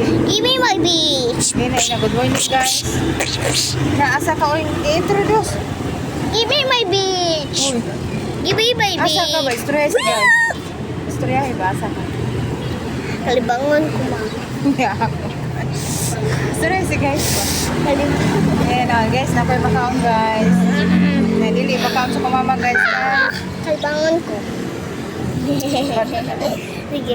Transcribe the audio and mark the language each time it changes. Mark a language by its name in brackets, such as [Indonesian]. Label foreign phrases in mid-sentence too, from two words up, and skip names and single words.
[English] Give me my beach. [Cebuano] Dili na [English] good morning guys. [Cebuano] Naasa ka oy i-introduce. [English] Give me my beach. [Cebuano] Uy, [English] Give me my beach. [Cebuano] asa ka ba? Istorya si guys. Istorya ba asa ka? Kalibangan ko ma. Yeah. Istorya si guys. Kalibangan. Ayan o guys, nakoy makaon guys. Dili makaon sa kumama guys. Kalibangan ko. Sige.